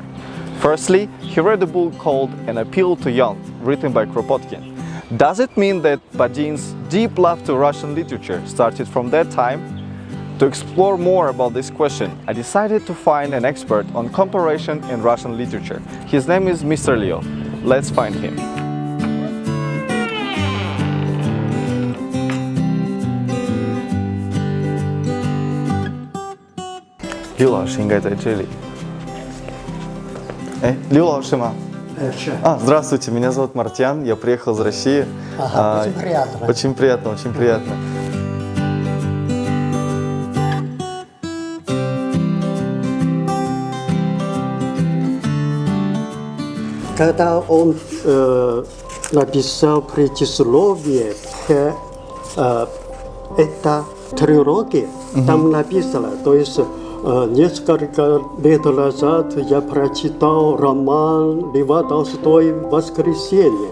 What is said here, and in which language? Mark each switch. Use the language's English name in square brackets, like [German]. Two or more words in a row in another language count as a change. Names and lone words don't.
[English] Firstly, he read a book called An Appeal to Young, written by Kropotkin. Does it mean that Ba Jin's deep love to Russian literature started from that time? To explore more about this question, I decided to find an expert on comparison in Russian literature. His name is Mr. Leo. Let's find him. [Chinese] Liu 老师应该在这里。Liu 老师吗？是. [Russian] Здравствуйте, меня зовут Мартьян, я приехал из России. Очень приятно. Очень приятно, очень приятно. Когда он написал предисловие к этой трилогии, там написано, то есть несколько лет назад я прочитал роман Льва Толстой «Воскресенье».